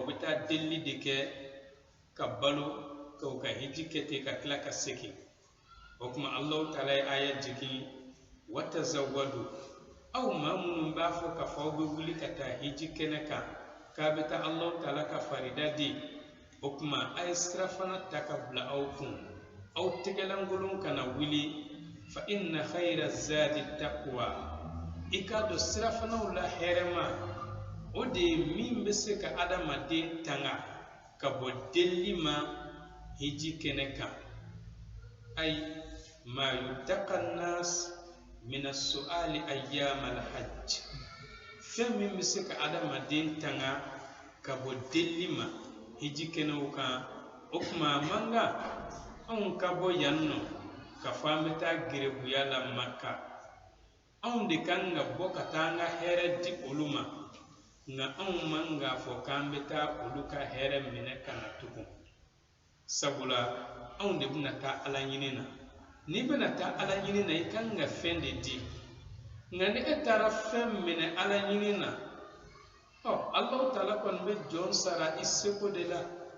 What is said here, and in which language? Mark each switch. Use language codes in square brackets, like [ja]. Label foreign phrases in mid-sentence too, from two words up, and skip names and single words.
[bm] bɛ taa delili de kɛ ka balo ka u ka hiji kɛ ten ka tila ka segin o tuma Allahu taala ye aya jigin watazawwadu aw maa minnu b'a fɔ k'a fɔ aw bɛ wuli ka taa hiji kɛnɛ kan k'a bɛ taa Allahu taala ka farida di o tuma a ye sira fana ta ka bila aw kun aw tɛgɛlankolon kana wuli [ar] fa inna khayra zadi taqwa [bm] i k'a dɔn sira fanaw la hɛrɛma o de ye min bɛ se ka adamaden tanga ka bɔ delili ma hiji kɛnɛ kan [ar] ay ma yutaqa nas min as-su'ali ayyam al-hajj [bm] fɛn min bɛ se ka adamaden tanga ka bɔ delili ma hiji kɛnɛw kan o tuma man kan anw ka bɔ yan nɔ ka fɔ an bɛ taa gerebuya la Maka anw de kan ka bɔ ka taa an ka hɛrɛ di olu ma nka anw man k'a fɔ k'an bɛ taa olu ka hɛrɛ minɛ ka na tugun sabula anw de bɛna taa ala ɲini na n'i bɛna taa ala ɲini na i kan ka fɛn de di nka ni e taara fɛn minɛ ala ɲini na Allahu taala kɔni bɛ jɔn sara i seko de la